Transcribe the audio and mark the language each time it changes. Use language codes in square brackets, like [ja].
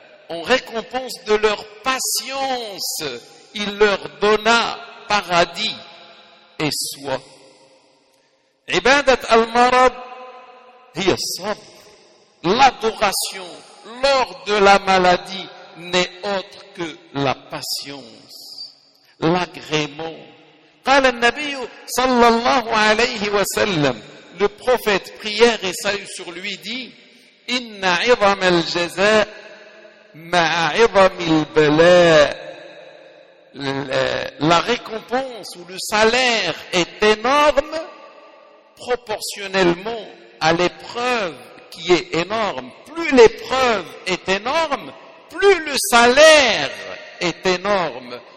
[fr] En récompense de leur patience, il leur donna paradis et soie. [ar] عِبَادَةَ الْمَرَضِ هِيَ الصَّبْرُ. [fr] L'adoration lors de la maladie n'est autre que la patience, l'agrément. [ar] قال النبي صلى الله عليه وسلم, [fr] le prophète, prière et salut sur lui, dit: [ar] إن عظم الجزاء مع عظم البلاء. [fr] La récompense ou le salaire est énorme proportionnellement à l'épreuve qui est énorme. Plus l'épreuve est énorme, plus le salaire est énorme.